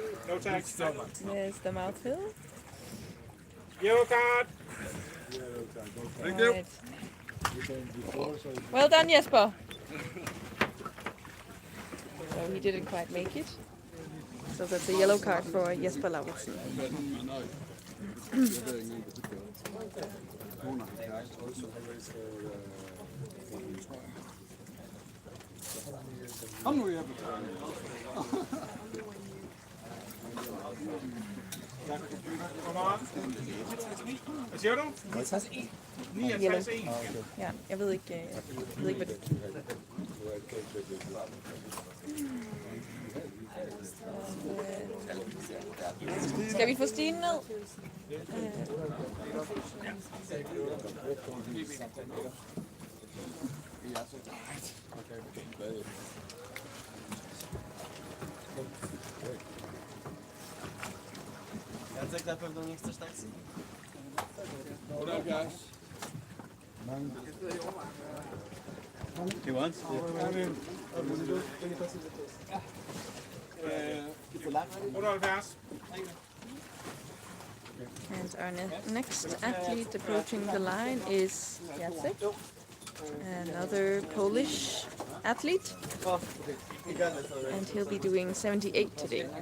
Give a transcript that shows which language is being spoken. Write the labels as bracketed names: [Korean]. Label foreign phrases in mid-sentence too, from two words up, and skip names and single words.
[English] No tax. there's the mouthfeel. Yellow card. Thank you. Right. Well done, Jesper. So he didn't quite make it. So that's a yellow card for Jesper Lauritsen. [Danish] Kom nu, Jeppe. [English] Kom on. [Danish] Hvad siger du? 69. Ja, jeg ved ikke, hvad det Skal vi få stigen ned? [Polish] Jacek na pewno nie chcesz taksi? [English] What up, guys? He wants? And our next athlete approaching the line is Jacek, another Polish athlete, and he'll be doing 78 today.